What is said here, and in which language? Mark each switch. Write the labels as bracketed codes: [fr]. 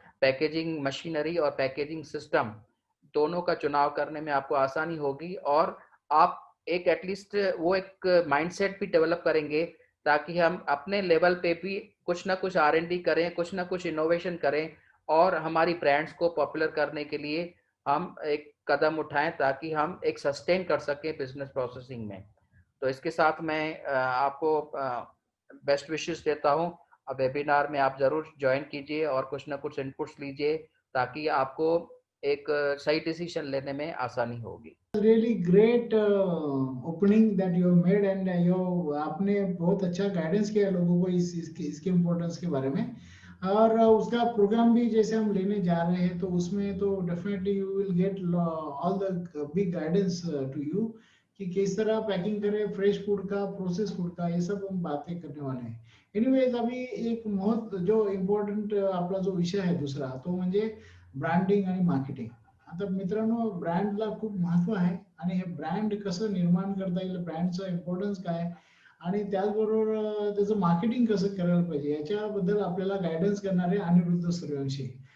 [hi] Packaging machinery और packaging system दोनों का चुनाव करने में आपको आसानी होगी और आप एक एटलीस्ट वो एक माइंडसेट भी डेवलप करेंगे ताकि हम अपने लेवल पे भी कुछ ना कुछ R&D करें, कुछ ना कुछ इनोवेशन करें और हमारी ब्रांड्स को पॉपुलर करने के लिए हम एक कदम उठाएं ताकि हम एक सस्टेन कर सकें बिजनेस प्रोसेसिंग में। तो इसके साथ मैं आपको बेस्ट विशेस देता हूं। अब वेबिनार में आप जरूर ज्वाइन कीजिए और कुछ ना कुछ इनपुट्स लीजिए ताकि आपको एक सही डिसीजन लेने में आसानी होगी। [en] Really great opening that you have made [hi] and आपने बहुत अच्छा गाइडेंस किया लोगों को इसके इम्पोर्टेंस के बारे में। और उसका प्रोग्राम भी जैसे हम लेने जा रहे हैं तो उसमें तो definitely [en] you will get all the big guidance to you [hi] कि किस तरह पैकिंग करें फ्रेश फूड का, प्रोसेस फूड का, ये सब हम बातें करने वाले हैं। [mr] एनीवेज अभी एक बहुत जो इम्पॉर्टंट आपला जो विषय आहे दुसरा तो म्हणजे ब्रँडिंग आणि मार्केटिंग। आता मित्रांनो ब्रँडला खूप महत्व आहे आणि हे ब्रँड कसं निर्माण करता येईल, ब्रँडचं इम्पॉर्टन्स काय आणि त्याचबरोबर त्याचं मार्केटिंग कसं करायला पाहिजे याच्याबद्दल आपल्याला गायडन्स करणारे अनिरुद्ध सूर्यवंशी।